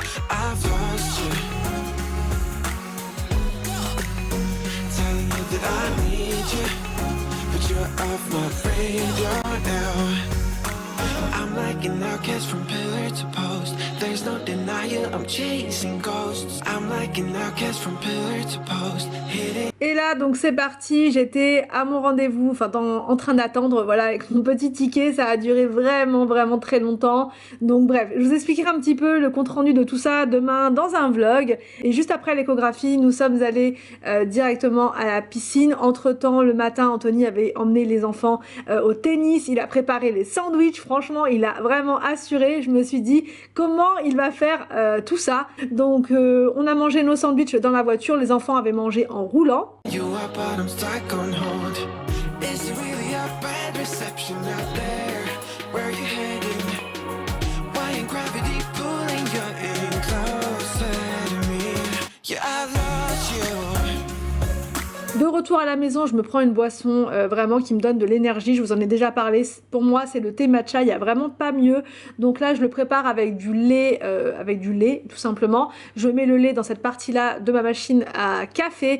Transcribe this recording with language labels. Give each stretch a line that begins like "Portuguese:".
English: I've lost you, telling you that I need you, but you're off my radar now. I'm like an outcast from pillar to post. There's no denial, I'm chasing ghosts. I'm like an outcast from pillar to post. Hitting.
French: Et là, donc c'est parti, j'étais à mon rendez-vous, enfin en train d'attendre, voilà, avec mon petit ticket, ça a duré vraiment très longtemps. Donc bref, je vous expliquerai un petit peu le compte-rendu de tout ça demain dans un vlog. Et juste après l'échographie, nous sommes allés directement à la piscine. Entre-temps, le matin, Anthony avait emmené les enfants au tennis, il a préparé les sandwichs, franchement, il a vraiment assuré. Je me suis dit, comment il va faire tout ça? Donc on a mangé nos sandwichs dans la voiture, les enfants avaient mangé en roulant.
English: You are, but I'm stuck on hold. Is it really a bad reception out there? Where are you heading? Why ain't gravity pulling you in closer to me? Yeah, I lost you.
French: De retour à la maison, je me prends une boisson vraiment qui me donne de l'énergie. Je vous en ai déjà parlé. Pour moi, c'est le thé matcha. Il n'y a vraiment pas mieux. Donc là, je le prépare avec du lait, tout simplement. Je mets le lait dans cette partie-là de ma machine à café.